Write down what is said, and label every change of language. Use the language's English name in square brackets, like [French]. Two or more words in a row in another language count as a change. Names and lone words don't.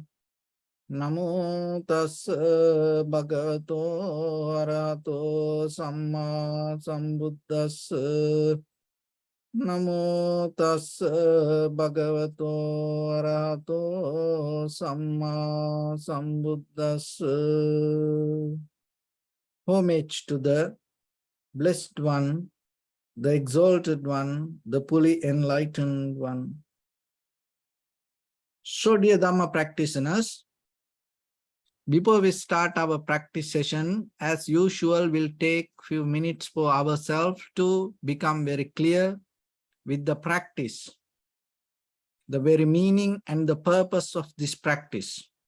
[Pali] Namo tassa bhagavato arahato samma sambuddhassa. Namo tassa bhagavato arahato samma sambuddhassa. [English] Homage to the Blessed One, the Exalted One, the fully enlightened One. So dear Dharma practitioners, before we start our practice session, as usual, we'll take few minutes for ourselves to become very clear with the practice, the very meaning and the purpose of this practice.